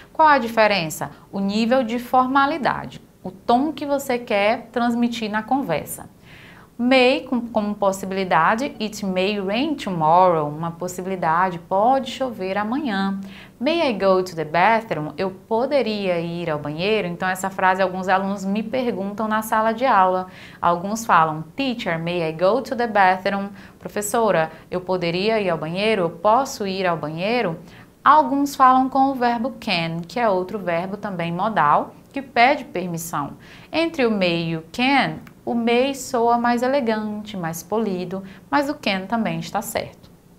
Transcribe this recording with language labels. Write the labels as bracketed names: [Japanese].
[Portuguese] Qual a diferença? O nível de formalidade, o tom que você quer transmitir na conversa. May, como possibilidade, [English] it may rain tomorrow, [Portuguese] uma possibilidade, pode chover amanhã. [English] May I go to the bathroom? [Portuguese] Eu poderia ir ao banheiro? Então, essa frase alguns alunos me perguntam na sala de aula. Alguns falam, [English] teacher, may I go to the bathroom? [Portuguese] Professora, eu poderia ir ao banheiro? Eu posso ir ao banheiro? Alguns falam com o verbo can, que é outro verbo também modal, que pede permissão. Entre o may e o can, o may soa mais elegante, mais polido, mas o can também está certo.